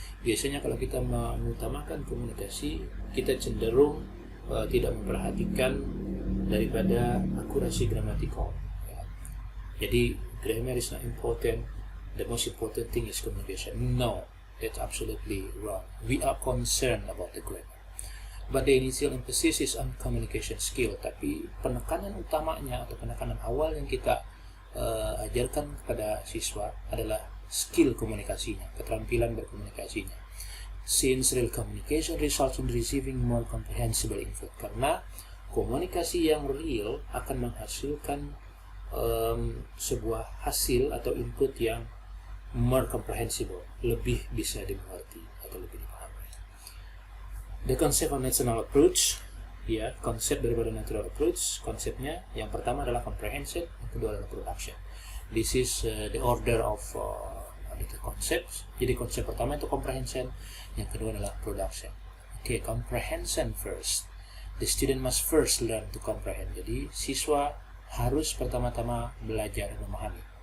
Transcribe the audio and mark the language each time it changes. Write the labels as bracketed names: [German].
[Indonesian] Biasanya kalau kita mengutamakan komunikasi, kita cenderung tidak memperhatikan daripada akurasi gramatikal. [English] Jadi grammar is not important. The most important thing is communication. No, that's absolutely wrong. We are concerned about the grammar. But the initial emphasis is on communication skill. [Indonesian] Tapi penekanan utamanya atau penekanan awal yang kita ajarkan kepada siswa adalah skill komunikasinya, keterampilan berkomunikasinya. [English] Since real communication results in receiving more comprehensible input. [Indonesian] Karena komunikasi yang real akan menghasilkan sebuah hasil atau input yang [English] more comprehensible, [Indonesian] lebih bisa dimengerti atau lebih dipahami. [English] The concept of natural approach, [Indonesian] ya, konsep daripada natural approach, konsepnya yang pertama adalah comprehension, yang kedua adalah production. [English] This is the order of the concepts. [Indonesian] Jadi konsep pertama itu comprehension, yang kedua adalah production. [English] Okay, comprehension first. The student must first learn to comprehend. [Indonesian] Jadi siswa harus pertama-tama belajar memahami.